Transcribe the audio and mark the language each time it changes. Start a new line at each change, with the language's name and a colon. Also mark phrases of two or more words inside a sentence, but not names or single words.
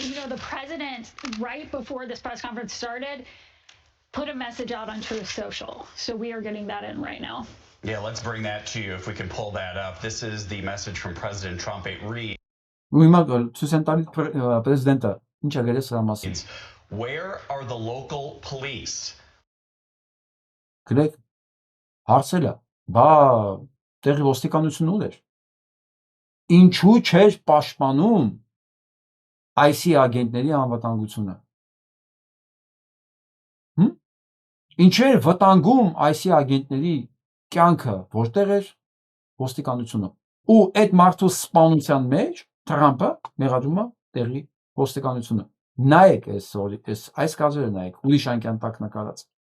English: You know, the president, right before this press conference started, put a message out on Truth Social. So we are getting that in right now. Yeah, let's bring that to you if we can pull that up. This is the message from President Trump. It reads, where are the local police?
Armenian: Գրեք, հարցելա, բա տեղի ոստիկանությունն ուր էր։ Ինչու չէր պաշտպանում IC ագենտների անվտանգությունը։ Ինչու էր վտանգում IC ագենտների կյանքը, որտեղ էր ոստիկանությունը։ Ու այդ մարդու սպանության մեջ Թրամփը մեղադրում է տեղի ոստիկանությունը։ Նայեք այս կազերը նայեք, ուրիշ անկյան տակ նկարած։